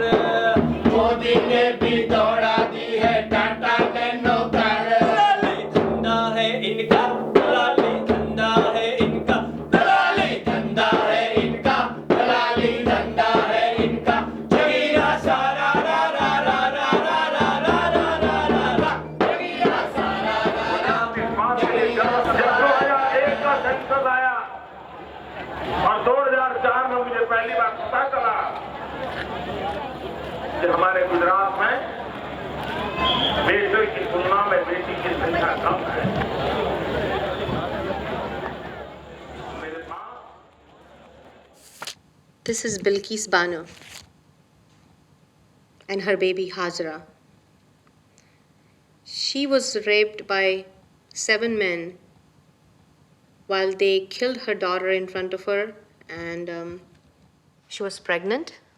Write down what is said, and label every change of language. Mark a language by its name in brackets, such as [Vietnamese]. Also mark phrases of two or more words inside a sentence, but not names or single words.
[Hindi] मोदी ने भी दौड़ा दी है टाटा नैनो कार. दलाली धंधा है इनका, दलाली धंधा है इनका, दलाली धंधा है इनका, दलाली धंधा है इनका. जगीरा सारा रा रा रा रा रा रा रा रा रा रा रा. जगीरा सारा रा रा. जब 2001 का सेंसस आया और 2004 में मुझे पहली बार पता चला कि हमारे गुजरात में बेटों की तुलना में बेटी की संख्या कम है. मेरे पास [English] This is Bilkis Bano and her baby Hajra. She was raped by 7 men while they killed her daughter in front of her, and she was pregnant.